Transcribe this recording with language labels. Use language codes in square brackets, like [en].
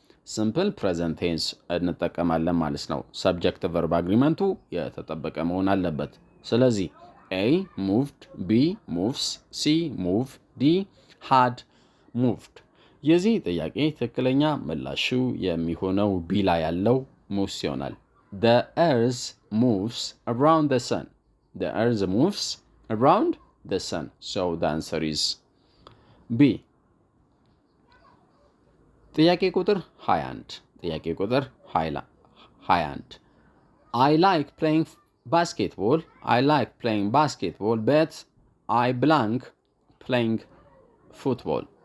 [am] ሲምፕል ፕሬዘንት ቴንስ እንጠቀማለን ማለት ነው። ሰብጀክት ቨርብ አግሪመንቱ የተጠበቀ መሆን አለበት። ስለዚህ ኤ ሙቭድ፣ ቢ ሙቭስ፣ ሲ ሙቭ፣ ዲ ሃድ ሙቭድ። የዚህ ጥያቄ ትክክለኛ ምላሹ የሚሆነው ቢ ላይ ያለው ሙቭስ ይሆናል። [en] The earth moves around the sun. The earth moves around the sun. So the answer is B. [am] ጥያቄ ቁጥር 21 ጥያቄ ቁጥር 21 [en] I like playing basketball. I like playing basketball, but I blank playing football.